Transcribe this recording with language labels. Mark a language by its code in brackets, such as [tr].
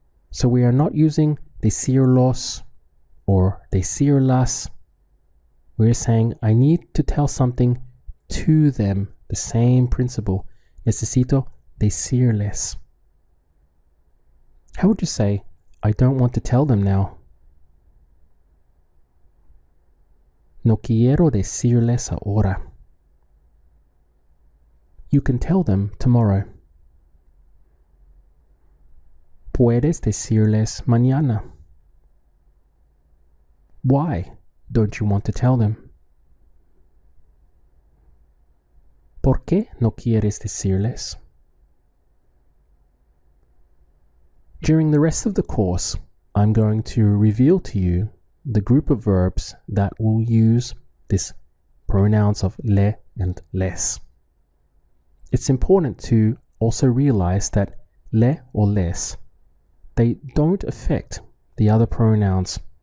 [en] So we are not using decirlos or decirlas. We're saying I need to tell something to them. The same principle. [es] Necesito decirles. [en] How would you say, I don't want to tell them now? [es] No quiero decirles ahora. [en] You can tell them tomorrow. [es] Puedes decirles mañana. [en] Why don't you want to tell them? [es] ¿Por qué no quieres decirles? [en] During the rest of the course, I'm going to reveal to you the group of verbs that will use this pronouns of le and les. It's important to also realize that le or les, they don't affect the other pronouns.